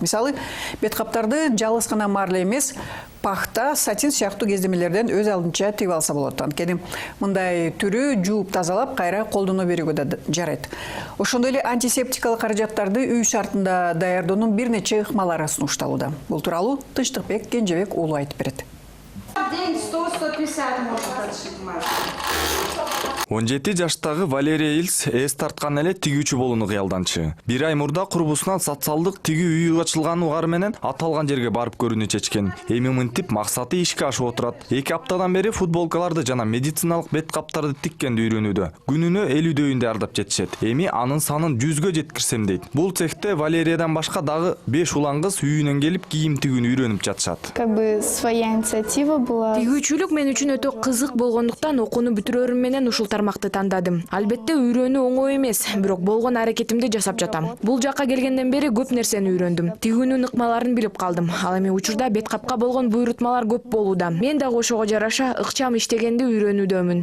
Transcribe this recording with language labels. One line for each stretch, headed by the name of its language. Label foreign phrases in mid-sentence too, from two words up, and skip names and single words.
Kyrgyz: Мисалы, бет каптарды жалгыз гана марле эмес, пахта, сатин сыяктуу кездемелерден өз алдынча тигип алса болот. Анткени мындай түрү жууп тазалап кайра колдоно берүүгө да жарайт. Ошондой эле антисептикалык каражаттарды үй шартында даярдоонун бир нече ыкмалары сунушталууда. Бул тууралуу Тынчтыкбек Кенжебек уулу айтып берет.
Russian: День 100-150 может отшить маска.
Kyrgyz: 17 жаштагы Валерия Ильс эс тарткан эле тигүүчү болууну кыялданчы. Бир ай мурда курбусунан социалдык тигүү үйү ачылганы угары менен аталган жерге барып көрүүнү чечкен. Эми мынтип максаты ишке ашып отурат. 2 аптадан бери футболкаларды жана медициналык бет каптарды тиккенди үйрөнүүдө. Күнүнө 50 даярдап жетишет. Эми анын санын 100гө жеткирсем дейт. Бул цехте Валериядан башка дагы 5 улан кыз үйүнөн келип кийим тигүүнү үйрөнүп жатышат.
Russian: Как бы своя инициатива была.
Kyrgyz: Тигүүчүлүк мен үчүн өтө кызык болгондуктан окууну бүтүрөрүм менен ушул тармакты тандадым. Албетте үйрөнүү оңой эмес, бирок болгон аракетимди жасап жатам. Бул жакка келгенден бери көп нерсени үйрөндүм. Тигүүнүн ыкмаларын билип калдым. Ал эми учурда бет капка болгон буйрутмалар көп болууда. Мен дагы ошого жараша ыкчам иштегенди үйрөнүүдөмүн.